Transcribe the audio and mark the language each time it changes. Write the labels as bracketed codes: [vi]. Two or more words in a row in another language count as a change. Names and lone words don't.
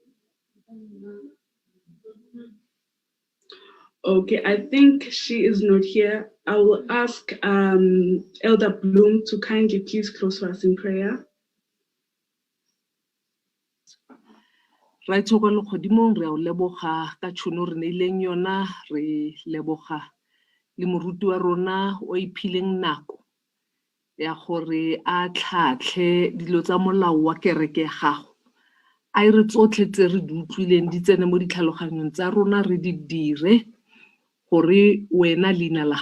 [en] Okay, I think she is not here. I will ask Elder Bloom to kindly please close for us in prayer. Right, so [tn] go godimo re o leboga ka tšhono re neileng yona re leboga le moruti wa rona o iphileng nako ya gore a tlhatlhe dilo tsa molao wa kereke gago a re tsotlhe tse re di utlwileng di tsene mo ditlhaloganyong tsa rona re di dire gore wena leina la